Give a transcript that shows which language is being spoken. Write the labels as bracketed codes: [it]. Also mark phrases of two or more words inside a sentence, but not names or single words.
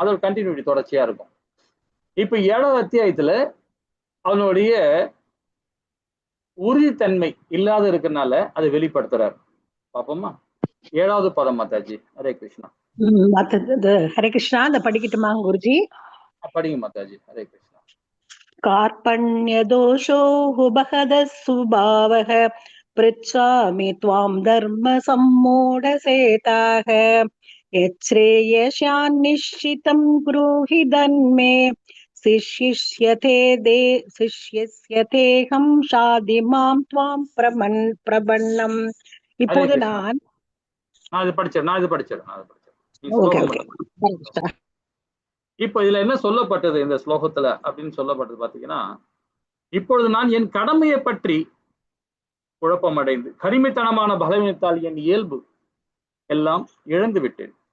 [ta] அதோட கண்டினியூட்டி தொடர்ச்சியா இருக்கும். இப்ப 7வது அத்தியாயத்துல அவனுடைய உறுதித்தன்மை இல்லாத இருக்கிறதுனால அதை வெளிப்படுத்துறாரு. பாப்போமா? 7வது பதம் மாதாஜி. [sa] हरे कृष्ण. हरे कृष्ण. [ta] அந்த படிக்கட்டுமா குருஜி? படிங்க மாதாஜி. [sa] हरे कृष्ण. कार्पण्य दोषो उपहत स्वभावः पृच्छामि त्वां धर्मसम्मूढसेताः यच्छ्रेयस्यान्निश्चितं ब्रूहि धन्मे शिष्यस्यतेऽहं शाधि मां त्वां प्रपन्नम्. [ta] இப்போது நான் இது படிச்சிடறேன். நீ ஓகே ஸ்லோகம் ஓகே மட்டும். இப்ப இதுல என்ன சொல்லப்பட்டது இந்த ஸ்லோகத்துல அப்படின்னு சொல்லப்பட்டது பாத்தீங்கன்னா, இப்பொழுது நான் என் கடமையை பற்றி குழப்பமடைந்து கரிமைத்தனமான பலவீனத்தால் என் இயல்பு எல்லாம் இழந்து விட்டேன்.